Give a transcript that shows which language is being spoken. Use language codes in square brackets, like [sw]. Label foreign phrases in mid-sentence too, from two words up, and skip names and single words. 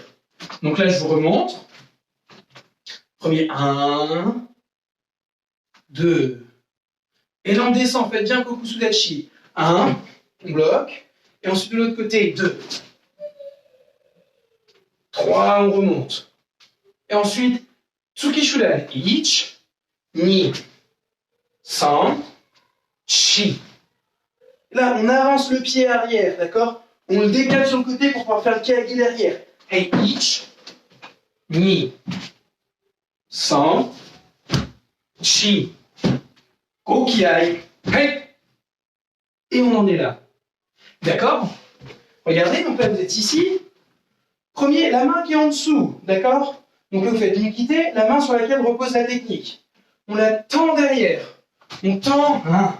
[fr] Donc là, je vous remonte. Premier 1, 2. Et là, on descend, faites bien Kokusudachi. 1, on bloque. Et ensuite, de l'autre côté, 2. 3, on remonte. Et ensuite, [ja] Tsukishudan. Ich, ni, san, chi. [fr] Là, on avance le pied arrière, d'accord? On le décale sur le côté pour pouvoir faire le kage derrière. [ja] Hey, ich, ni, san, chi. Gokiai. [fr] Hey. Et on en est là. D'accord? Regardez, donc là, vous êtes ici. Premier, la main qui est en dessous, d'accord? Donc là, vous faites une quittée, la main sur laquelle repose la technique. On la tend derrière. On tend, 1.